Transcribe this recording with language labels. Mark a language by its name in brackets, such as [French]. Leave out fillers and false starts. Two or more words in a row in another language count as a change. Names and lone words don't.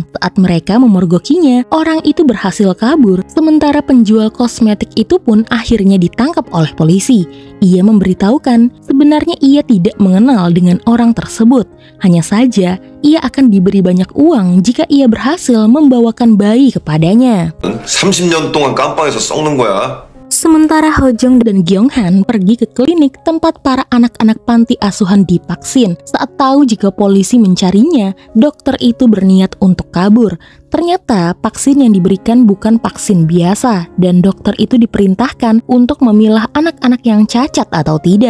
[Indonesian] Saat mereka memergokinya, orang itu berhasil kabur. Sementara penjual kosmetik itu pun akhirnya ditangkap oleh polisi. Ia memberitahukan sebenarnya ia tidak mengenal dengan orang tersebut. Hanya saja, ia akan diberi banyak uang jika ia berhasil membawakan bayi kepadanya. [Korean] 30년 동안 깜빵에서 썩는 거야. [Indonesian] Sementara Hojong dan Gyonghan pergi ke klinik tempat para anak-anak panti asuhan divaksin. Saat tahu jika polisi mencarinya, dokter itu berniat untuk kabur. Ternyata vaksin yang diberikan bukan vaksin biasa dan dokter itu diperintahkan untuk memilah anak-anak yang cacat atau tidak.